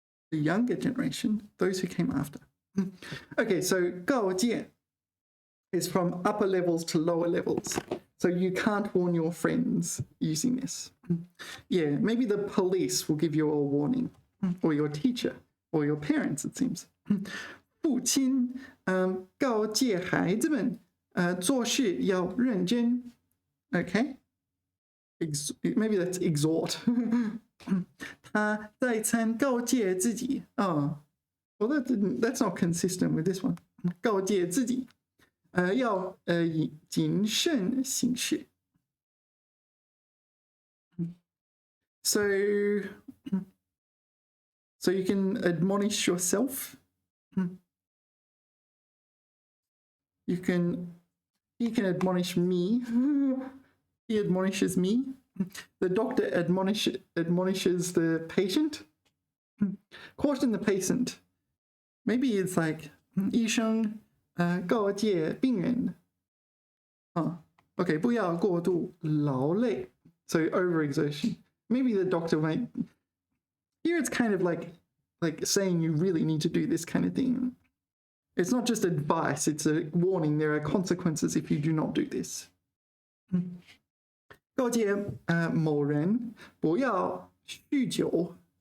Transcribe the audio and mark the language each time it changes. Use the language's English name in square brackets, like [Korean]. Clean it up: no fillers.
[English] The younger generation, those who came after. Okay, so 告诫 is from upper levels to lower levels. So you can't warn your friends using this. Yeah, maybe the police will give you a warning, or your teacher, or your parents, it seems. [Chinese] 父亲告诫孩子们做事要认真. [English] Okay? Maybe that's exhort. [Chinese] 他再三告诫自己. [English] Oh, well, that's not consistent with this one. [Chinese] 告诫自己.要谨慎行事. [English] So you can admonish yourself. He can admonish me. He admonishes me. The doctor admonishes the patient. Caution the patient. Maybe it's like [Chinese] 医生告诫病人. Okay, 不要过度劳累. [English] So overexertion. Maybe the doctor might. Here it's kind of like saying you really need to do this kind of thing. It's not just advice, it's a warning. There are consequences if you do not do this. [Chinese] 告诫某人不要酗酒.